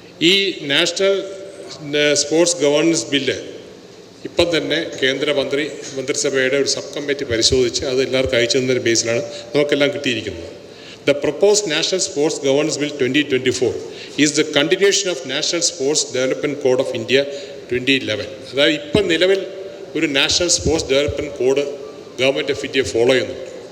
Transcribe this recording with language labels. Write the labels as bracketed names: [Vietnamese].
[Malayalam] ഈ national sports governance bill ഇപ്പം തന്നെ മന്ത്രിസഭയുടെ ഒരു സബ് കമ്മിറ്റി പരിശോധിച്ച് അത് എല്ലാവർക്കും അയച്ചു തന്നൊരു ബേസിലാണ് നമുക്കെല്ലാം കിട്ടിയിരിക്കുന്നത്. [English] The proposed National Sports Governance Bill 2024 is the continuation of National Sports Development Code of India 2011. [Malayalam] അതായത് ഇപ്പം നിലവിൽ ഒരു national sports development code government of India follow ചെയ്യുന്നുണ്ട്.